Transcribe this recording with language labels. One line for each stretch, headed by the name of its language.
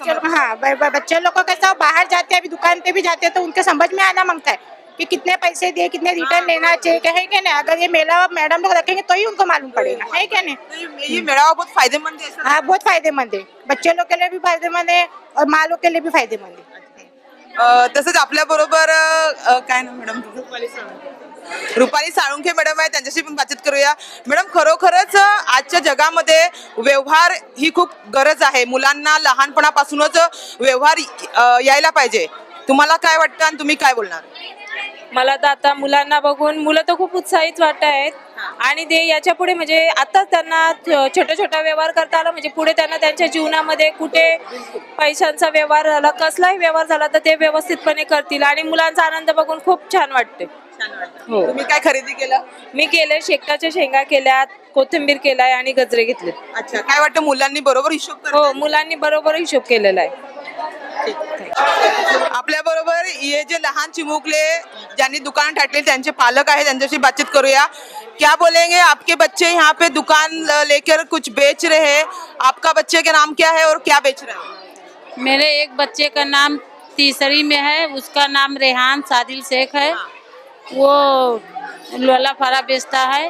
Hindi: चलो हाँ बच्चे लोग को कैसा बाहर जाते हैं, अभी दुकान पे भी जाते हैं तो उनके समझ में आना मांगता है कि कितने पैसे दिए, कितने रिटर्न लेना चाहिए, क्या है क्या नहीं। अगर ये मेला मैडम लोग रखेंगे तो ही उनको मालूम पड़ेगा, है क्या नहीं। ये मेला बहुत फायदेमंद है ऐसा? हाँ बहुत फायदेमंद है, बच्चे लोग के लिए भी फायदेमंद है और माँ लोग के लिए भी फायदेमंद है।
Marathi: तसंच आपल्या बरोबर काय ना मॅडम रुपाली साळुंखे मॅडम आहे, त्यांच्याशी पण बातचीत करूया। मॅडम खरोखरच आजच्या जगामध्ये व्यवहार ही खूप गरज आहे, मुलांना लहानपणापासूनच व्यवहार यायला पाहिजे। तुम्हाला काय वाटतं आणि तुम्ही काय बोलणार? मला तर आता मुलांना बघून मुलं तर खूप उत्साहित वाटत आहेत आणि ते याच्या पुढे म्हणजे आता त्यांना छोटा छोटा व्यवहार करता आला म्हणजे पुढे त्यांना त्यांच्या जीवनामध्ये कुठे पैशांचा व्यवहार झाला, कसलाही व्यवहार झाला तर ते व्यवस्थितपणे करतील आणि मुलांचा आनंद बघून खूप छान वाटते। हो तुम्ही काय खरेदी केलं? मी केले, शेकटाच्या शेंगा केल्यात, कोथिंबीर केलाय आणि गजरे घेतले। अच्छा, काय वाटतं मुलांनी बरोबर हिशोब करतात? हो मुलांनी बरोबर हिशोब केलेला आहे। आपल्या बरोबर ये जे लहान चिमुकले ज्यांनी दुकान टाकले त्यांचे पालक आहे, त्यांच्याशी बातचीत करूया।
Hindi: क्या बोलेंगे, आपके बच्चे यहाँ पे दुकान लेकर कुछ बेच रहे हैं, आपका बच्चे का नाम क्या है और क्या बेच रहे हैं? मेरे एक बच्चे का नाम तीसरी में है, उसका नाम रेहान सादिल शेख है। वो लोला फरा बेचता है।